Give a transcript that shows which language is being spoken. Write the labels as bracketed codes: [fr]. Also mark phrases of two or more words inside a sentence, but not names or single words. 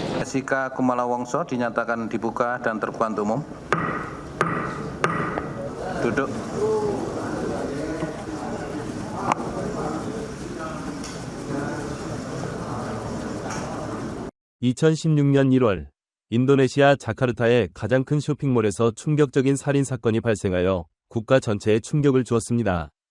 [id] Jessica Kumala Wongso dinyatakan dibuka dan terbuka untuk umum. Duduk. [ko] (2016년 1월) 인도네시아 자카르타의 가장 큰 쇼핑몰에서 충격적인 살인 사건이 발생하여 국가 전체에 충격을 주었습니다.